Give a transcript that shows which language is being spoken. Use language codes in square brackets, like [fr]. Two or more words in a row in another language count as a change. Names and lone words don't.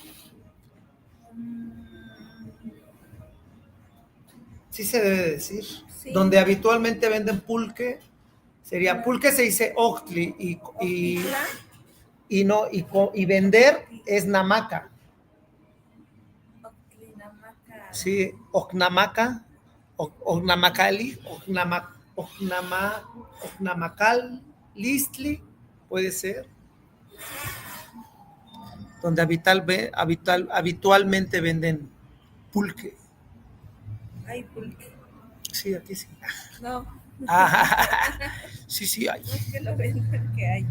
[es] Sí se debe decir. Sí. Donde habitualmente venden pulque, sería pulque se dice octli y vender es namaca. Sí, [nah] ocnamaca, ocnamacali, ocnamacal, listli, [es] puede ser. Donde habitualmente venden pulque. Hay pulque. Sí, aquí sí. No. Sí hay. No es que lo vendan, que hay.